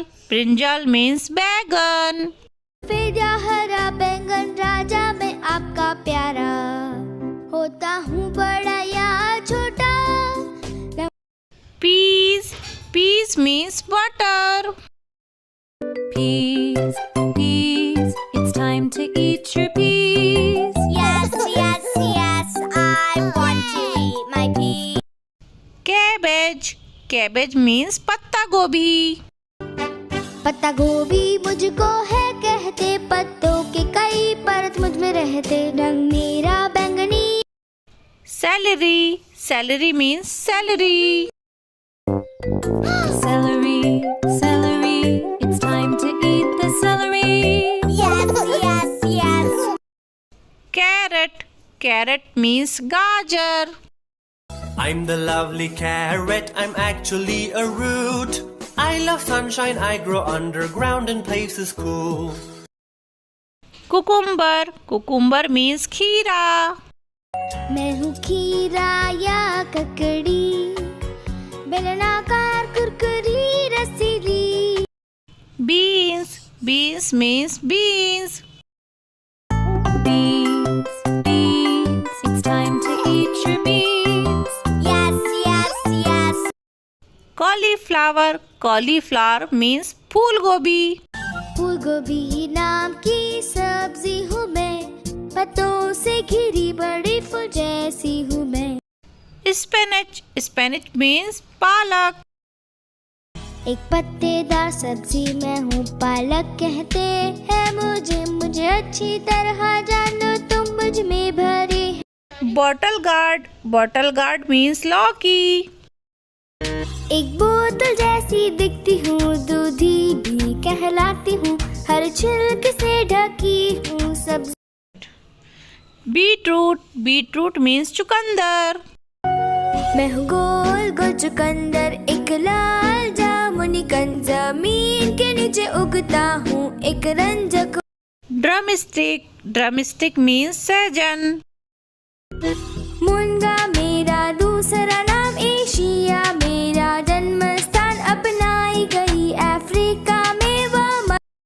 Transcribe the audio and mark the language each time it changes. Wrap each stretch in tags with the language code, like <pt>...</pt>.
<en>Brinjal means बैगन.</en> <hi>पेड़ा हरा बैंगन राजा मैं आपका प्यारा होता हूँ बड़ा या छोटा</hi> <en>Peas. Peas means butter. Peas, peas, it's time to eat your peas. Yes, yes, yes, I want to eat my pea. Cabbage. Cabbage means पत्ता गोभी.</en> <hi>पत्ता गोभी मुझको है कहते पत्तों के कई परत मुझ में रहते रंग मेरा बैंगनी</hi> <en>Celery. Celery means celery. Celery, celery, it's time to eat the celery. Yes, yes, yes. Carrot. Carrot means gajar. I'm the lovely carrot, I'm actually a root. I love sunshine, I grow underground in places cool. Cucumber. Cucumber means खीरा.</en> <hi>मैं हूँ खीरा या ककड़ी बेलनाकार कुरकुरी रसीली</hi> <en>Beans. Beans means beans. Beans, beans, it's time to eat your beans. Yes, yes, yes. Cauliflower. Cauliflower means फूल गोभी.</en> <hi>फूल गोभी नाम की सब्जी हूँ मैं पत्तों से घिरी बड़ी फूल जैसी हूँ मैं</hi> <en>Spinach. Spinach means पालक.</en> <hi>एक पत्तेदार सब्जी मैं हूँ पालक कहते हैं मुझे मुझे अच्छी तरह जानो तुम मुझ में भरे</hi> <en>Bottle gourd. Bottle gourd means लौकी.</en> <hi>एक बोतल जैसी दिखती हूँ दूधी भी कहलाती हूँ हर छिलके से ढकी हूँ सब्जी</hi> <en>Beetroot. Beetroot means चुकंदर.</en> <hi>मैं हूँ गोल गोल चुकंदर एक लाल जामुनी कंद जमीन के नीचे उगता हूँ एक रंजक</hi> <en>Drumstick. Drumstick means सहजन.</en> <hi>मुनगा मेरा दूसरा नाम एशिया मेरा जन्म स्थान अपनाई गई अफ्रीका में वह</hi>